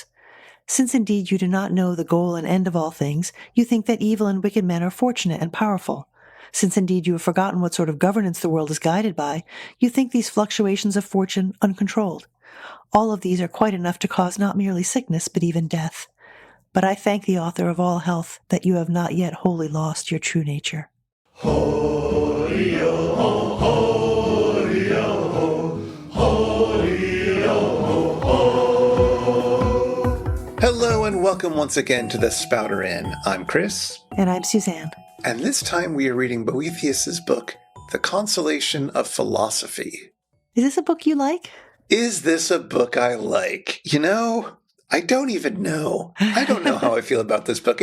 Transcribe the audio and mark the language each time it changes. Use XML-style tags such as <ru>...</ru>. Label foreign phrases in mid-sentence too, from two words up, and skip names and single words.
<en>Since indeed you do not know the goal and end of all things, you think that evil and wicked men are fortunate and powerful. Since indeed you have forgotten what sort of governance the world is guided by, you think these fluctuations of fortune uncontrolled. All of these are quite enough to cause not merely sickness, but even death. But I thank the author of all health that you have not yet wholly lost your true nature. Ho-ri-o-ho, ho-ri-o-ho, ho-ri-o-ho, ho. Hello and welcome once again to the Spouter-Inn. I'm Chris. And I'm Suzanne. And this time we are reading Boethius' book, The Consolation of Philosophy. Is this a book you like? Is this a book I like? You know, I don't even know. I don't know how I feel about this book.</en>